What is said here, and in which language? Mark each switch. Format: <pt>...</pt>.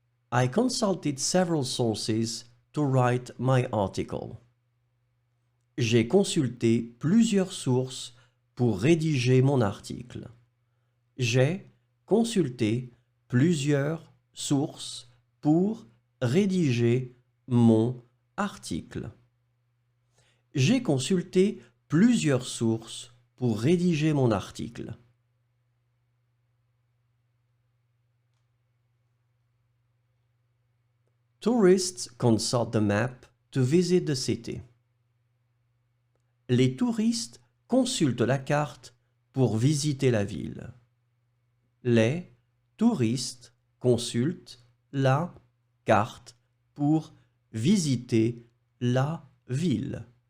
<en>I consulted several sources to write my article.</en> <fr>J'ai consulté plusieurs sources pour rédiger mon article. J'ai consulté plusieurs sources pour rédiger mon article. J'ai consulté plusieurs sources pour rédiger mon article.</fr> <en>Tourists consult the map to visit the city.</en> <fr>Les touristes consultent la carte pour visiter la ville. Les touristes consultent la carte pour visiter la ville.</fr>